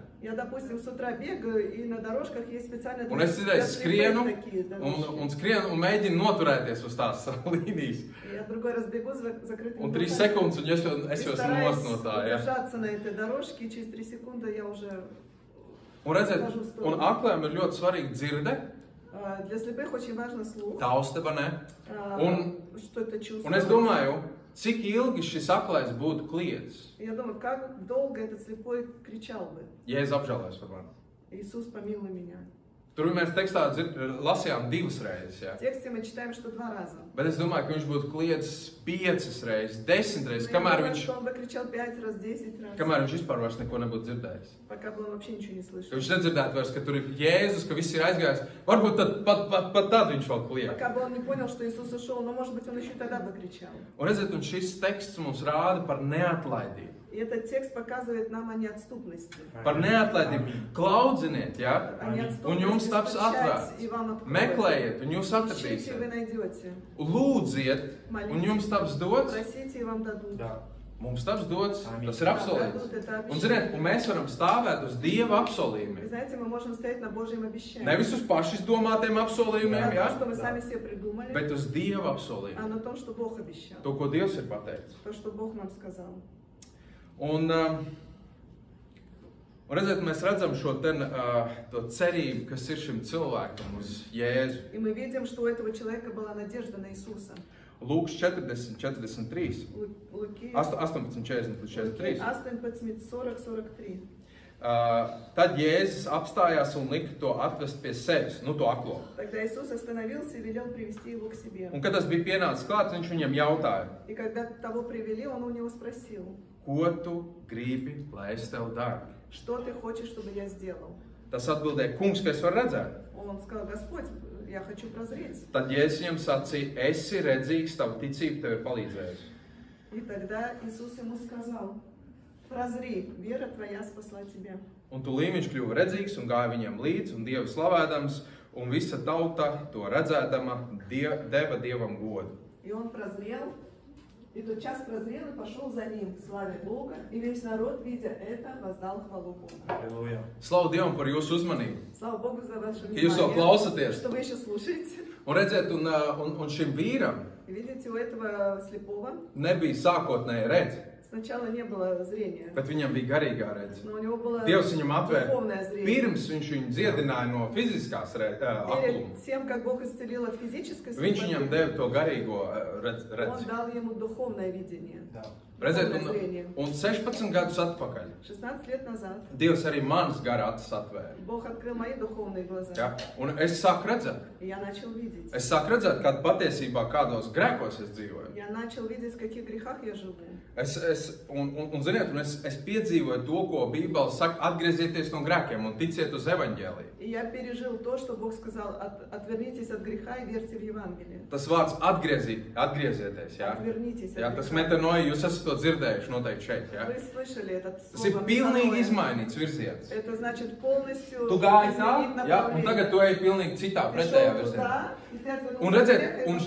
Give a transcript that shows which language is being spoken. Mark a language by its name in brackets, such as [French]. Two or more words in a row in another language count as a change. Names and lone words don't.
[Russian] Я, допустим, с утра bегаю, и на дорожках есть специально [Latvian] Un es citreiz skrienu [Russian] такие дорожки. [Latvian] un skrienu un mēģinu noturēties uz tās līnijas. [Russian] Я другой раз бегу с закрытыми [Latvian] Un 3 [Russian] глазами. [Latvian] sekundes, un es jau esmu [Russian] Стараюсь [Latvian] nost no tā, ja? [Russian] удержаться на этой дорожке, и через 3 секунды я уже... [Latvian] Un redziet, un akliem ir ļoti svarīgi dzirde, [Russian] Для слепых очень важно слух. [Latvian] tausteba, ne? Un, [Russian] Что это чувство. [Latvian] un es domāju, cik ilgi šis aklais būtu kliedz, [Russian] Я думаю, как долго этот слепой кричал бы: [Latvian] ja es apžēlojos par mani. [Russian] Иисус, помилуй меня. [Latvian] Tur mēs tekstā lasījām 2 reizes, ja? [Russian] В тексте мы читаем, что 2 раза. [Latvian] Bet es domāju, ka viņš būtu kliedzis 5 reizes, 10 reizes, [Russian] Я [Latvian] kamēr [Russian] думаю, [Latvian] viņš, [Russian] что он бы кричал 5 раз, 10 раз, [Latvian] kamēr viņš vispār vairs neko nebūtu dzirdējis. [Russian] пока бы он вообще ничего не [Latvian] Ka [Russian] слышал. [Latvian] viņš nedzirdētu vairs, ka tur ir Jēzus, ka viss ir aizgājis. Varbūt pat tad viņš vēl kliedz. [Russian] Пока бы он не понял, что Иисус ушел, но, может быть, он еще и тогда бы кричал. [Latvian] Un redziet, un šis teksts mums rāda par neatlaidību. [Russian] И этот текст показывает нам о неотступности. [Latvian] Par neatlaidību. Klaudziniet, ja? [Russian] О неотступности, [Latvian] Un jums taps [Russian] стучать, [Latvian] atvērts. [Russian] и вам откроют. [Latvian] Meklējiet, un jūs [Russian] Ищите, и вы [Latvian] atradīsiet. [Russian] найдете. [Latvian] Lūdziet, un jums taps dots. [Russian] Просите, и вам дадут. Да. [Latvian] Mums taps dots. Amen. Tas ir [Russian] Вам [Latvian] apsolīts. [Russian] дадут, это [Latvian] Un ziniet, un mēs varam stāvēt uz Dieva [Russian] Вы [Latvian] apsolījumiem. [Russian] знаете, мы можем стоять на Божьем обещании. [Latvian] Nevis uz pašizdomātiem [Russian] Не [Latvian] apsolījumiem, [Russian] на [Latvian] ja? [Russian] том, что мы сами себе придумали, [Latvian] Bet uz Dieva [Russian] а [Latvian] apsolījumiem. [Russian] на том, что Бог обещал. [Latvian] To, ko Dievs ir pateicis. [Russian] То, что Бог нам сказал. [Latvian] Un redziet, mēs redzam šo to cerību, kas ir šim cilvēkam uz Jēzu. [Russian] И мы видим, что у этого человека была надежда на Иисуса. [Latvian] Lūks 40, 43. [Russian] Луки [Latvian] 18, 40 līdz 43. [Russian] 18, 40, 43. [Latvian] Tad Jēzus apstājās un lika to atvest pie sevis, nu to aklo. [Russian] Тогда Иисус остановился и велел привести его к себе. [Latvian] Un kad tas bija pienācis klāts, viņš viņam jautāja, [Russian] И когда того привели, он у него спросил: [Latvian] ko tu gribi, lai es tev daru? [Russian] что ты хочешь, чтобы я сделал? [Latvian] Tas atbildēja, kungs, ka es varu redzēt. [Russian] Он сказал: Господь, я хочу прозреть. [Latvian] Tad Jēzus viņam sacīja, esi redzīgs, tava ticība tev ir palīdzējusi. [Russian] И тогда Иисус ему сказал: прозри, вера твоя спасла тебя. [Latvian] Un tūlīt viņš kļuva redzīgs un gāja viņam līdzi un Dievu slavēdams, un visa tauta to redzēdama deva Dievam godu. [Russian] И он прозрел, и тотчас прозрел и пошел за ним, славя Бога, и весь народ, видя это, воздал хвалу Богу. Аллилуйя. [Latvian] Slavu Dievam par jūsu uzmanību. [Russian] Слава Богу за ваше [Latvian] Ka jūs vēl [Russian] внимание, [Latvian] klausaties. [Russian] что вы еще слушаете. [Latvian] Un redziet, un šim vīram [Russian] И видите, у этого слепого [Latvian] nebija sākotnēji redz, [Russian] сначала не было зрения, [Latvian] bet viņam bija garīgā redz. [Russian] но у него было [Latvian] Dievs viņam atvēra, [Russian] духовное зрение. [Latvian] pirms viņš viņu dziedināja no fiziskās akluma. [Russian] Перед тем, как Бог исцелил от физической [Latvian] Viņš viņam [Russian] слепоты, [Latvian] deva to garīgo [Russian] Он [Latvian] redzi. [Russian] дал ему духовное видение. Да. [Latvian] Redziet, [Russian] Духовное зрение. [Latvian] un 16 gadus atpakaļ [Russian] 16 лет назад [Latvian] Dievs arī manas gara acis atvēra. [Russian] Бог открыл мои духовные глаза, [Latvian] Ja? Un es sāku redzēt. [Russian] и я начал видеть. [Latvian] Es sāku redzēt, kad patiesībā kādos grēkos es dzīvoju. [Russian] Я начал видеть, в каких грехах я живу. [Latvian] Ziniet, es piedzīvoju to, ko Bībele saka, atgriezieties no grēkiem un ticiet uz evaņģēliju. [Russian] И я пережил то, что Бог сказал: отвернитесь от греха и верьте в Евангелие. [Latvian] Tas vārds atgriezieties, ja? [Russian] Отвернитесь [Latvian] Ja, [Russian] от [Latvian] tas [Russian] греха. [Latvian] metanoja, jūs esat to dzirdējuši noteikti šeit, ja? [Russian] Вы слышали этот [Latvian] Tas ir [Russian] слово [Latvian] pilnīgi [Russian] «метаноя». [Latvian] izmainīts virziens. [Russian] Это значит полностью [Latvian] Tu gāji tā, [Russian] изменить [Latvian] ja? Un [Russian] направление. [Latvian] tagad tu ej pilnīgi citā, [Russian] Ты [Latvian] pretējā [Russian] шел [Latvian] virzienā. [Russian] туда, и ты отвернулся [Latvian] Un [Russian] от